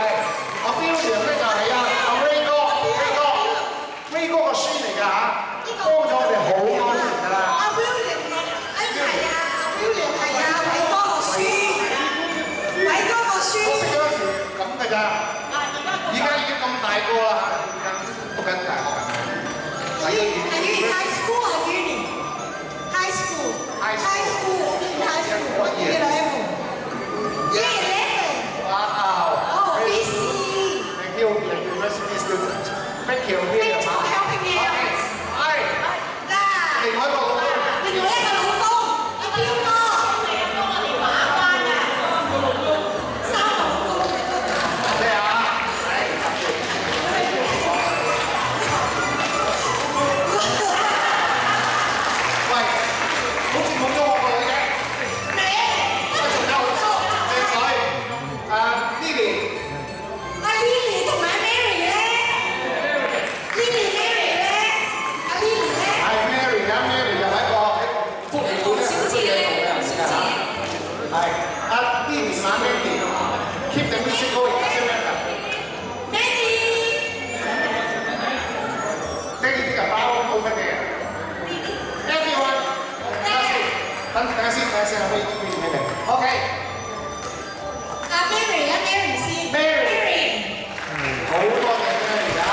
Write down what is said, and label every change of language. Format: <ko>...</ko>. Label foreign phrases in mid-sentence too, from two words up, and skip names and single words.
<yue>阿彪娘咧就係阿 Ray 哥個孫嚟㗎嚇，幫咗我哋好多年㗎啦。阿 William 係啊，阿 William 係啊，偉哥個孫，偉哥個孫。我識嗰陣時咁㗎咋，而家已經咁大個啦嚇，讀緊大學。</yue> <en>Are you in high school or uni? High school. High school. In high school. What year? 11. Wow. Oh, BC. Thank you, university student. Thank you. Thanks for helping me out.</en> <yue>係。嗱，另外一個老公。另外一個老公，阿彪哥。三個老公。咩啊？喂，好似冇咗我個女嘅。你？仲有靚女，Lily。阿 Lily 同埋 Mary 咧 ，Lily Mary 咧，阿 Lily 咧。係 Mary 啊 ，Mary 又係一個喺福利館咧做嘢做嘅人嚟㗎嚇。係阿 Lily 馬 Mandy，</yue> <en>keep the music going，</en> <yue>得先咩㗎 Mandy。？Mandy 啲人包好乜嘢？Everyone，等下先，我俾你哋。OK。阿 Mary 啊 Mary 先。 Mary。好多謝 Mary 啊！</yue>